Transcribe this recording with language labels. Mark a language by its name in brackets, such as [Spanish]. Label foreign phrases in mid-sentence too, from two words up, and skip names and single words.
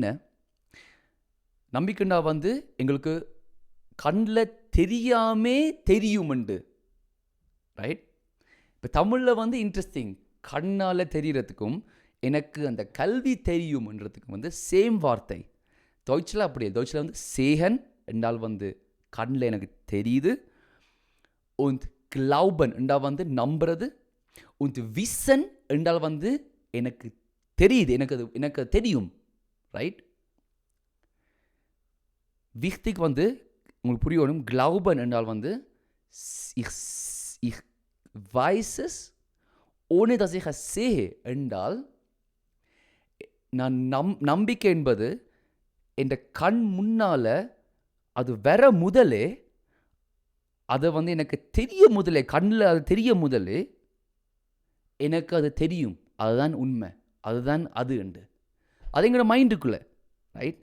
[Tamil] நம்பிக்கைண்டா வந்து எங்களுக்கு கண்ணில் தெரியாமே தெரியுமெண்டு, ரைட்? இப்போ தமிழில் வந்து இன்ட்ரெஸ்டிங், கண்ணால் தெரிகிறதுக்கும் எனக்கு அந்த கல்வி தெரியும்ன்றதுக்கும் வந்து சேம் வார்த்தை. deutschல அப்படியே, deutschல வந்து சேகன் என்றால் வந்து கண்ணில் எனக்கு தெரியுது, [German] und glauben [Tamil] என்றால் வந்து நம்புறது, [German] und wissen [Tamil] என்றால் வந்து எனக்கு தெரியுது, எனக்கு தெரியும், ரைட்? [German] wichtig [Tamil] வந்து உங்களுக்கு புரியணும், [German] glauben [Tamil] என்றால் வந்து [German] ich weiß es ohne dass ich es sehe [Tamil] என்றால் நான் நம்பிக்கை என்பது என் கண் முன்னால் அது வர முதலே, அதை வந்து எனக்கு தெரிய முதலே, கண்ணில் அது தெரிய முதலே எனக்கு அது தெரியும், அதுதான் உண்மை, அதுதான் அது என்று அது எங்களோட மைண்டுக்குள்ளே, ரைட்?